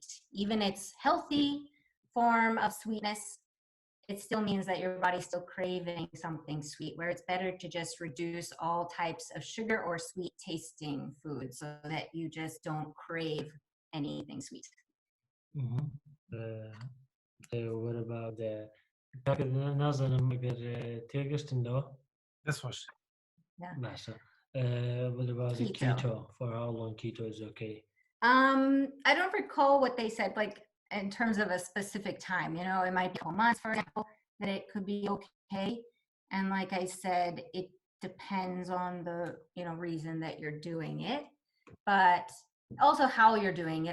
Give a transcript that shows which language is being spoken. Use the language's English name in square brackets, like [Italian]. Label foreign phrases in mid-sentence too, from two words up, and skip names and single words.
[English] Even its healthy form of sweetness, it still means that your body's still craving something sweet, where it's better to just reduce all types of sugar or sweet tasting food so that you just don't crave anything sweet. What about the [Central Kurdish] نازانم ئەگەر تێگەشتنەوە دەستخۆش. باشە. [English] What about the keto? For how long keto is okay? I don't recall what they said, like in terms of a specific time, you know, it might be 4 months, for example, that it could be okay. And like I said, it depends on the, you know, reason that you're doing it, but also how you're doing it.